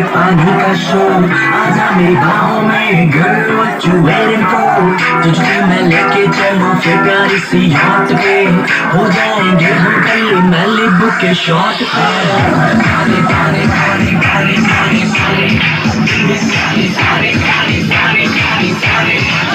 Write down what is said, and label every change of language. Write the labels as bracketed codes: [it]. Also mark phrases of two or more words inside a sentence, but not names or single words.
[hi] जवानी का शोर आजा मेरी बाहों में [en] girl what you waiting for [hi] तुझे मैं लेके चलूं फिर प्यारी सी याद पे हो जाएंगे हम कल मैलिबू के शॉट पे